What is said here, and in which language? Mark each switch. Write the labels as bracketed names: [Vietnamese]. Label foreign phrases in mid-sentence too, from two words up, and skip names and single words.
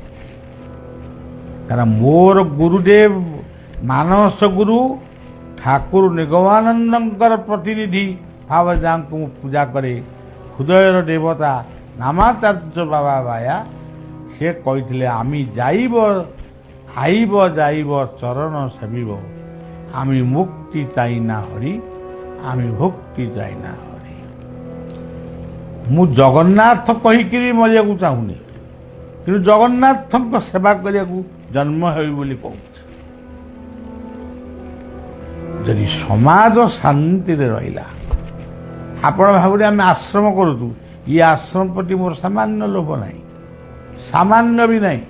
[Odia] କାରଣ ମୋର ଗୁରୁଦେବ ମାନସ ଗୁରୁ ଠାକୁର ନିଗମାନନ୍ଦଙ୍କର ପ୍ରତିନିଧି ଭାବରେ ଯାହାଙ୍କୁ ମୁଁ ପୂଜା କରେ, ହୃଦୟର ଦେବତା ନାମାଚାର୍ଯ୍ୟ ବାବା ବାୟା, ସେ କହିଥିଲେ [Bangla] আমি যাইব আইব যাইব চরণ সেবিব, আমি মুক্তি চাই না হরি, আমি ভক্তি চাই না হরি। [Odia] ମୁଁ ଜଗନ୍ନାଥ କହିକିରି ମରିବାକୁ ଚାହୁଁନି, କିନ୍ତୁ ଜଗନ୍ନାଥଙ୍କ ସେବା କରିବାକୁ ଜନ୍ମ ହେବି ବୋଲି କହୁଛି। ଯଦି ସମାଜ ଶାନ୍ତିରେ ରହିଲା, ଆପଣ ଭାବୁଥିଲେ ଆମେ ଆଶ୍ରମ କରୁଛୁ, ଇଏ ଆଶ୍ରମ ପ୍ରତି ମୋର ସାମାନ୍ୟ ଲୋଭ ନାହିଁ, ସାମାନ୍ୟ ବି ନାହିଁ।